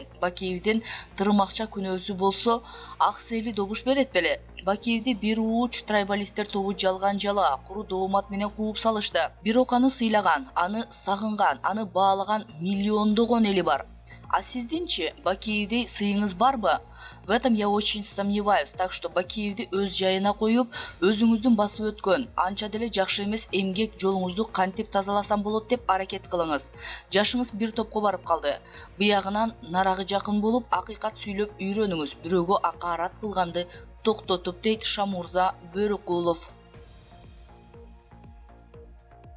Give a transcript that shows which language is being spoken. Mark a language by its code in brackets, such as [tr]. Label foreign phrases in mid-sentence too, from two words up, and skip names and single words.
[ky] Бакиевдин тырмакча күнөөсү болсо, Аксы эли добуш берет беле? Бакиевди бир ууч трайбалисттер тобу жалган жала, куру доомат менен кууп салышты. Бирок аны сыйлаган, аны сагынган, аны баалаган миллиондогон эли бар. А сиздинчи, Бакиевдей сыйыңыз барбы? [ru] В этом я очень сомневаюсь, так что [ky] Бакиевди өз жайына коюп, өзүңүздүн басып өткөн, анча деле жакшы эмес эмгек жолуңузду кантип тазаласам болот деп аракет кылыңыз. Жашыңыз бир топко барып калды. Буягынан нарагы жакын болуп, акыйкат сүйлөп үйрөнүңүз. Бирөөгө акаарат кылганды токтотуп, дейт Шамурза Бөрөкулов.